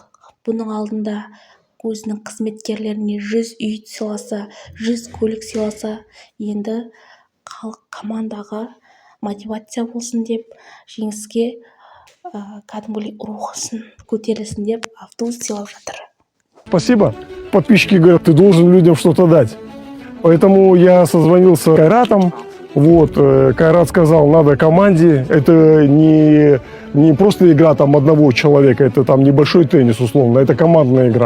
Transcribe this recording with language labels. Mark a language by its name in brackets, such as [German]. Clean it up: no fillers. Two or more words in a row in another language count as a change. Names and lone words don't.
[Kazakh] Бұның алдында өзінің қызметкерлеріне 100 үй сыйласа, 100 көлік сыйласа, енді халық командаға мотивация болсын деп, жеңіске кәдімгідей рухсын көтерілсін деп автобус сыйлап жатыр. [Russian] Спасибо. Подписчики говорят, ты должен людям что-то дать. Поэтому я созвонился с Кайратом. Кайрат сказал, надо команде. Это не просто игра там одного человека, это там небольшой теннис условно, это командная игра.